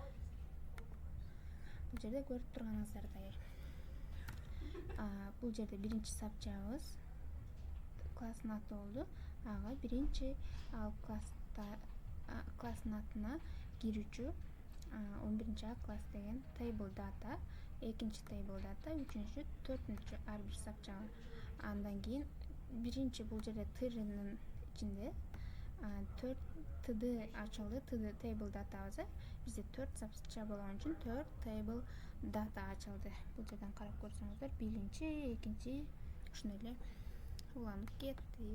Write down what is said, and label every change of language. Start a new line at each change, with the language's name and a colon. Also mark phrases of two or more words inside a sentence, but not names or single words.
Kyrgyz: Бул жерде көрүп турганыңыздардай. Бул жерде биринчи сапчабыз класстын аты болду. Ага биринчи ал класстын атына кирүүчү 11-А класс деген
English: table data,
Kyrgyz: экинчи
English: table data,
Kyrgyz: үчүнчү, төртүнчү ар бир сапчага. Андан кийин биринчи бул жерде тиренин ичинде 4 td ачылды.
English: Td table datабыз.
Kyrgyz: Бизде 4 сапча болгон үчүн 4
English: table data
Kyrgyz: ачылды. Бул жерден карап көрсөңүздөр, биринчи, экинчи ушундой эле уланып кетти.